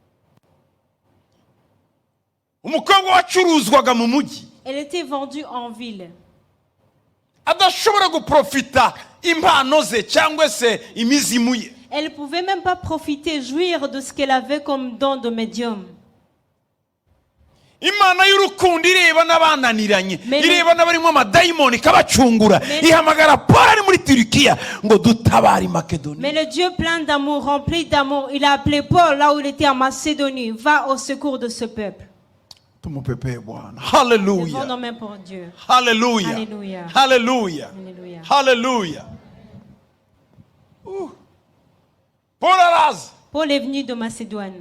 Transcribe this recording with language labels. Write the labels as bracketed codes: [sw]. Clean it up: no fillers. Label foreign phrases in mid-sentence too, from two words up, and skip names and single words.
[fr] Elle était vendue en ville. Elle ne pouvait même pas profiter, jouir de ce qu'elle avait comme don de médium. [rw] imana y'urukundo ireba n'abananiranye ireba n'abarimo amadayimoni ikabacungura ihamagara Paul ari muri Turikiya ngo dutabare Makedonie. [fr] Mais le Dieu plein d'amour, rempli d'amour, il a appelé Paul là où il était en Macédonie. Va au secours de ce peuple. Hallelujah. Levons nos mains pour Dieu. Hallelujah. Alléluia. Hallelujah. Alléluia. Hallelujah. Paul est venu de Macédoine.